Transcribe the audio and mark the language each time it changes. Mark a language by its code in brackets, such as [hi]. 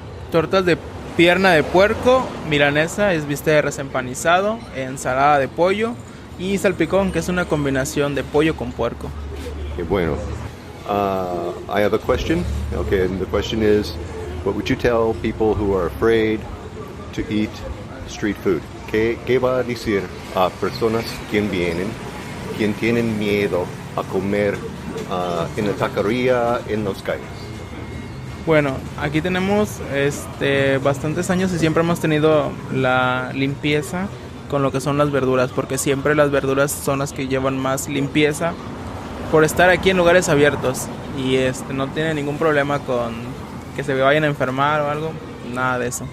[es] tortas de pierna de puerco, milanesa, es bistec de res empanizado, ensalada de pollo y salpicón, que es una combinación de pollo con puerco. [en] Okay, [es] bueno. [en] I have a question. Okay, and the question is, what would you tell people who are afraid to eat street food? [es] ¿Qué va a decir a personas que vienen, quien tienen miedo a comer en la taquería en las calles? Bueno, aquí tenemos bastantes años y siempre hemos tenido la limpieza con lo que son las verduras, porque siempre las verduras son las que llevan más limpieza por estar aquí en lugares abiertos y no tiene ningún problema con que se vayan a enfermar o algo, nada de eso.